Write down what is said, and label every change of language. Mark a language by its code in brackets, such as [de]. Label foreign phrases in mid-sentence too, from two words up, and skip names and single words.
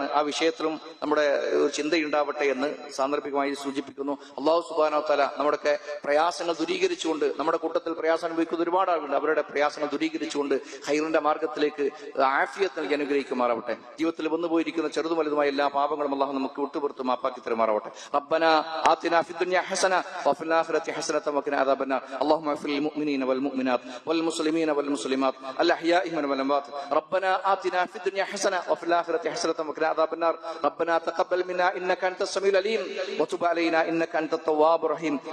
[ml] ആ വിഷയത്തിലും നമ്മുടെ ചിന്തയുണ്ടാവട്ടെ എന്ന് സാന്ദർഭികമായി സൂചിപ്പിക്കുന്നു. [ar] الله سبحانه وتعالى [ml] നമ്മുടെയൊക്കെ പ്രയാസങ്ങൾ ദൂരീകരിച്ചുകൊണ്ട്, നമ്മുടെ കൂട്ടത്തിൽ പ്രയാസം അനുഭവിക്കുന്ന ഒരുപാട് ആളുകളുണ്ട്, അവരുടെ പ്രയാസങ്ങൾ ദൂരീകരിച്ചുകൊണ്ട് ഹൈറിന്റെ മാർഗത്തിലേക്ക് ആഫിയത്ത് നൽകി അനുഗ്രഹിക്കുമാറാവട്ടെ. ജീവിതത്തിൽ വന്നുപോയിരിക്കുന്ന ചെറുതും വലുതുമായ എല്ലാ പാപങ്ങളും അല്ലാഹു നമുക്ക് വിട്ടുപുറത്ത് മാപ്പാക്കി തരുമാറാവട്ടെ. [ar] ربنا آتنا في الدنيا حسنة وفي الآخرة حسنة وقنا عذاب النار. اللهم اغفر للمؤمنين والمؤمنات والمسلمين والمسلمات الأحياء منهم والأموات. ربنا آتنا في الدنيا حسنة وفي الآخرة حسنة وقنا عذاب النار. ربنا تقبل منا إنك أنت السميع العليم وتب علينا إنك أنت التواب الرحيم.